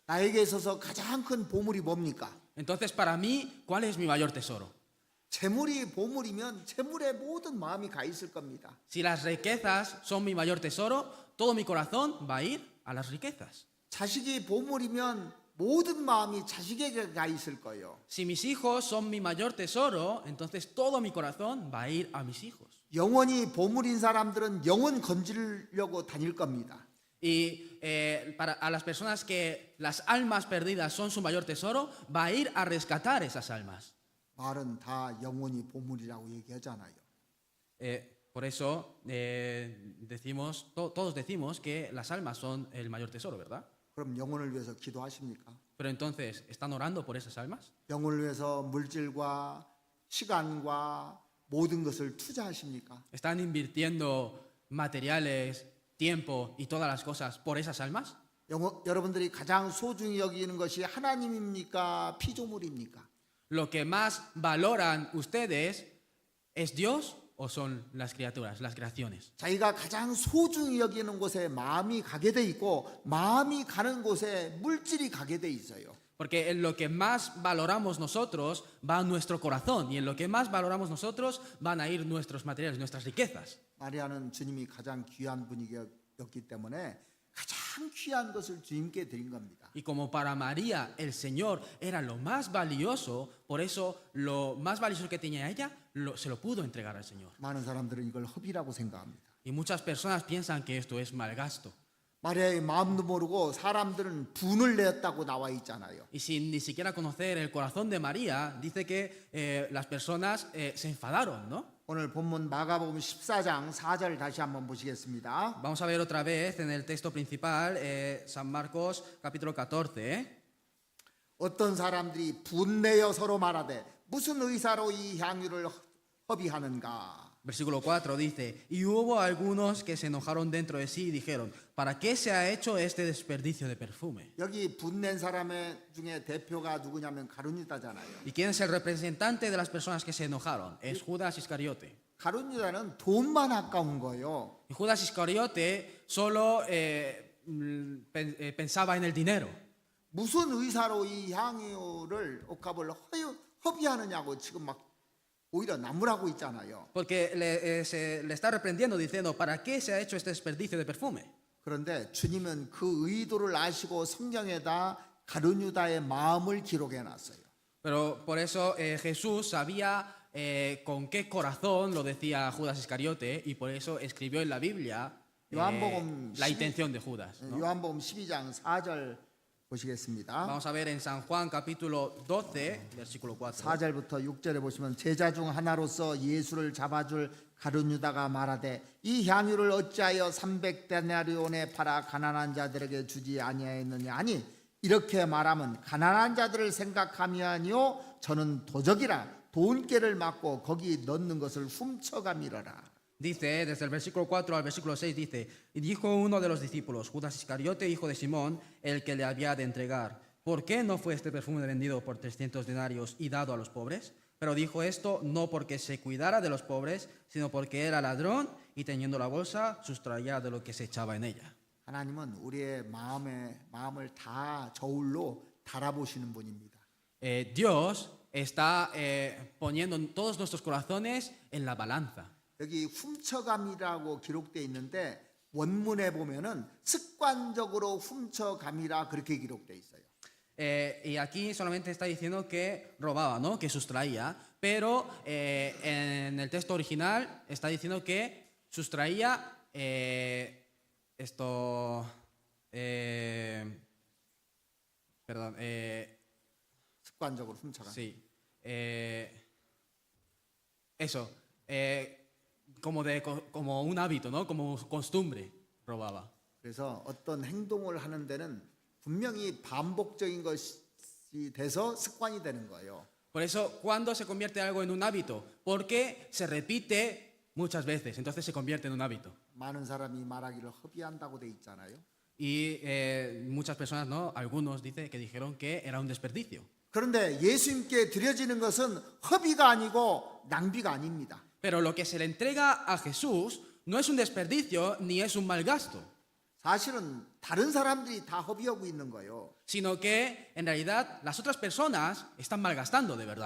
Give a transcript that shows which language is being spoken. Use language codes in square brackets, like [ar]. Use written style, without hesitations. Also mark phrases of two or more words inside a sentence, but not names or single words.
[ko] 나에게 있어서 가장 큰 보물이 뭡니까? [es] Entonces, para mí, ¿cuál es mi mayor tesoro? [ko] 재물이 보물이면 재물에 모든 마음이 가 있을 겁니다. [es] Si las riquezas son mi mayor tesoro, todo mi corazón va a ir a las riquezas. [ko] 자식이 보물이면 모든 마음이 자식에게 가 있을 거예요. [es] Si mis hijos son mi mayor tesoro, entonces todo mi corazón va a ir a mis hijos. [ko] 영원히 보물인 사람들은 영원 건지려고 다닐 겁니다. [es] Y a las personas que las almas perdidas son su mayor tesoro, va a ir a rescatar esas almas. [ko] 말은 다 영원히 보물이라고 얘기하잖아요. [es] Por eso todos decimos que las almas son el mayor tesoro, ¿verdad? [ko] 그럼 영혼을 위해서 기도하십니까? [es] Pero entonces, ¿están orando por esas almas? [ko] 영혼을 위해서 물질과 시간과 모든 것을 투자하십니까? [es] ¿Están invirtiendo materiales, tiempo y todas las cosas por esas almas? [ko] 여러분들이 가장 소중히 여기는 것이 하나님입니까? 피조물입니까? [es] ¿Lo que más valoran ustedes es Dios o son las criaturas, las creaciones? [ko] 자기가 가장 소중히 여기는 곳에 마음이 가게 돼 있고 마음이 가는 곳에 물질이 가게 돼 있어요. [es] Porque en lo que más valoramos nosotros va nuestro corazón y en lo que más valoramos nosotros van a ir nuestros materiales, nuestras riquezas. [ko] 마리아는 주님이 가장 귀한 분이었기 때문에 가장 귀한 것을 주님께 드린 겁니다. [es] Y como para María el Señor era lo más valioso, por eso lo más valioso que tenía ella se lo pudo entregar al Señor. [ko] 많은 사람들은 이걸 허비라고 생각합니다. [es] Y muchas personas piensan que esto es mal gasto. [ko] 마리아의 마음도 모르고 사람들은 분을 내었다고 나와 있잖아요. [es] Y sin ni siquiera conocer el corazón de María, dice que las personas se enfadaron, ¿no? [ko] 오늘 본문 마가복음 14장 4절 다시 한번 보시겠습니다. [es] Vamos a ver otra vez en el texto principal, San Marcos capítulo 14. [ko] 어떤 사람들이 분내어 서로 말하되 무슨 의사로 이 향유를 허비하는가? [es] Versículo 4 dice, y hubo algunos que se enojaron dentro de sí y dijeron, ¿para qué se ha hecho este desperdicio de perfume? [ko] 여기 분낸 사람의 중에 대표가 누구냐면 가룟유다잖아요. [es] ¿Y quién es el representante de las personas que se enojaron? Es Judas Iscariote. [ko] 가룟유다는 돈만 아까운 거예요. [es] Y Judas Iscariote solo pensaba en el dinero. [ko] 무슨 의사로 이 향유를 옥합을 허비하느냐고 지금 막 오히려 나무라고 있잖아요. [es] Porque le está reprendiendo diciendo, ¿para qué se ha hecho este desperdicio de perfume? [ko] 그런데 주님은 그 의도를 아시고 성경에다 가룟유다의 마음을 기록해 놨어요. [es] Pero por eso Jesús sabía con qué corazón lo decía Judas Iscariote y por eso escribió en la Biblia la intención de Judas, ¿no? [ko] 요한복음 12장 4절 보시겠습니다. [es] Vamos a ver en San Juan capítulo 12, versículo 4. [ko] 4절부터 6절에 보시면 제자 중 하나로서 예수를 잡아줄 가룟유다가 말하되 이 향유를 어찌하여 300데나리온에 팔아 가난한 자들에게 주지 아니하였느냐 하니 이렇게 말하면 가난한 자들을 생각하면요 저는 도적이라 돈깨를 맞고 거기 넣는 것을 훔쳐가미러라. [es] Dice, desde el versículo 4 al versículo 6, dice, y dijo uno de los discípulos, Judas Iscariote, hijo de Simón, el que le había de entregar, ¿por qué no fue este perfume vendido por 300 denarios y dado a los pobres? Pero dijo esto no porque se cuidara de los pobres, sino porque era ladrón y teniendo la bolsa sustraía de lo que se echaba en ella. [ko] 하나님은 우리의 마음을 다 저울로 달아보시는 분입니다. [es] Dios está poniendo todos nuestros corazones en la balanza. [ko] 여기 훔쳐감이라고 기록되어 있는데 원문에 보면은 습관적으로 훔쳐감이라 그렇게 기록되어 있어요. [es] Y aquí solamente está diciendo que robaba, ¿no? Que sustraía, pero en el texto original está diciendo que sustraía perdón, [ko] 습관적으로 훔쳐감. [es] sí, eso, como un hábito, ¿no? Como costumbre, robaba. [ko] 그래서 어떤 행동을 하는 데는 분명히 반복적인 것이 돼서 습관이 되는 거예요. [es] Por eso, ¿cuándo se convierte algo en un hábito? Porque se repite muchas veces, entonces se convierte en un hábito. [ko] 많은 사람이 말하기를 허비한다고 돼 있잖아요. [es] Y muchas personas, ¿no? Algunos dijeron que era un desperdicio. [ko] 그런데 예수님께 드려지는 것은 허비가 아니고 낭비가 아닙니다. [es] Pero lo que se le entrega a Jesús no es un desperdicio ni es un mal gasto, [ko] 사실은 다른 사람들이 다 허비하고 있는 거예요. [es] sino que en realidad las otras personas están malgastando de verdad.